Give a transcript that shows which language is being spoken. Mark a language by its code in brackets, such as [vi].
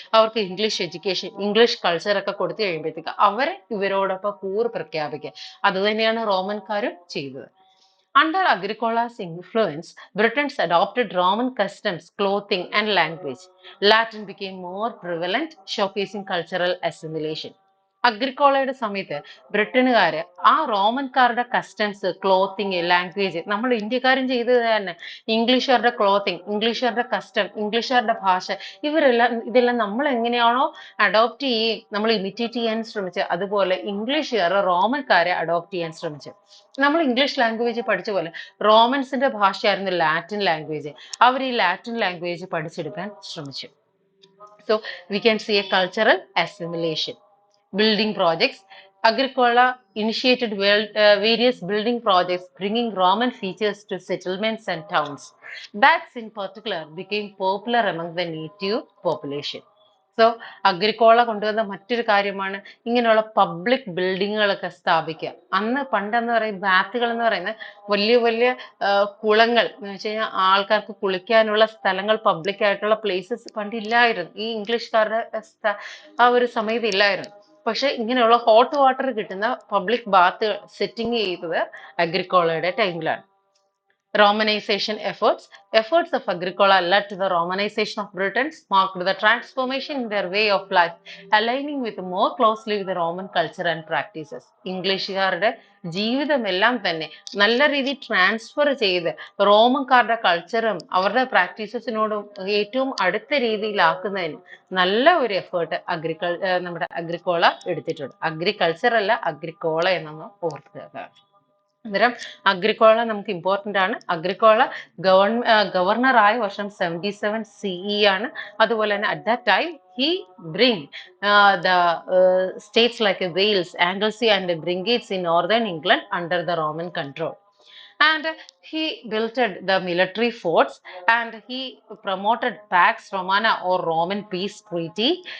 [ml] അവർക്ക് English education, English culture ഒക്കെ കൊടുത്തു കഴിയുമ്പോഴത്തേക്ക് അവരെ ഇവരോടൊപ്പം കൂറ് പ്രഖ്യാപിക്കുക. അതുതന്നെയാണ് റോമൻകാരും ചെയ്തത്. [en] Under Agricola's influence, Britons adopted Roman customs, clothing, and language. Latin became more prevalent, showcasing cultural assimilation. [ml] അഗ്രിക്കോളയുടെ സമയത്ത് ബ്രിട്ടനുകാര് ആ റോമൻകാരുടെ കസ്റ്റംസ്, ക്ലോത്തിങ്, ലാംഗ്വേജ് നമ്മൾ ഇന്ത്യക്കാരും ചെയ്തത് തന്നെ. ഇംഗ്ലീഷുകാരുടെ ക്ലോത്തിങ്, ഇംഗ്ലീഷുകാരുടെ കസ്റ്റം, ഇംഗ്ലീഷുകാരുടെ ഭാഷ, ഇതെല്ലാം നമ്മൾ എങ്ങനെയാണോ അഡോപ്റ്റ് ചെയ്യുകയും നമ്മൾ ഇമിറ്റേറ്റ് ചെയ്യാൻ ശ്രമിച്ചത്, അതുപോലെ ഇംഗ്ലീഷുകാർ റോമൻകാരെ അഡോപ്റ്റ് ചെയ്യാൻ ശ്രമിച്ചു. നമ്മൾ ഇംഗ്ലീഷ് ലാംഗ്വേജ് പഠിച്ച പോലെ റോമൻസിന്റെ ഭാഷയായിരുന്നു ലാറ്റിൻ ലാംഗ്വേജ്. അവർ ഈ ലാറ്റിൻ ലാംഗ്വേജ് പഠിച്ചെടുക്കാൻ ശ്രമിച്ചു. [en] So we can see a cultural assimilation. Building projects. Agricola initiated various building projects, bringing Roman features to settlements and towns. Baths in particular became popular among the native population. [ml] So Agricola കൊണ്ടുവന്ന മറ്റൊരു കാര്യമാണ് ഇങ്ങനെയുള്ള public ബിൽഡിങ്ങുകളൊക്കെ സ്ഥാപിക്കുക. പണ്ടെന്ന് പറയുന്നത് ബാത്തുകൾ എന്ന് പറയുന്നത് വലിയ വലിയ കുളങ്ങൾ എന്ന് വെച്ച് കഴിഞ്ഞാൽ ആൾക്കാർക്ക് കുളിക്കാനുള്ള സ്ഥലങ്ങൾ, പബ്ലിക് ആയിട്ടുള്ള പ്ലേസസ് പണ്ടില്ലായിരുന്നു. ഈ ഇംഗ്ലീഷുകാരുടെ ആ ഒരു സമയത്ത് ഇല്ലായിരുന്നു. പക്ഷെ ഇങ്ങനെയുള്ള ഹോട്ട് വാട്ടർ കിട്ടുന്ന പബ്ലിക് ബാത്ത് സെറ്റിംഗ് ചെയ്തത് അഗ്രിക്കോളയുടെ ടൈമിലാണ്. [en] Romanization efforts. Efforts of Agricola led to the Romanization of Britons, marked the transformation in their way of life, aligning with more closely with the Roman culture and practices. [ml] ഇംഗ്ലീഷുകാരുടെ ജീവിതമെല്ലാം തന്നെ നല്ല രീതിയിൽ transfer ചെയ്ത് റോമൻകാരുടെ കൾച്ചറും അവരുടെ പ്രാക്ടീസസിനോടും ഏറ്റവും അടുത്ത രീതിയിലാക്കുന്നതിന് നല്ല ഒരു എഫേർട്ട് നമ്മുടെ അഗ്രിക്കോള എടുത്തിട്ടുണ്ട്. അഗ്രികൾച്ചർ അല്ല, അഗ്രിക്കോള എന്നൊന്ന് ഓർക്കുക. അന്നേരം അഗ്രിക്കോള നമുക്ക് ഇമ്പോർട്ടൻ്റ് ആണ്. അഗ്രിക്കോള ഗവർണറായ വർഷം 77 CE ആണ്. അതുപോലെ തന്നെ [en] At that time he bring the states like Wales, Anglesey and Bringades in northern England under the Roman control. And he built the military forts, and he promoted Pax Romana or Roman peace treaty.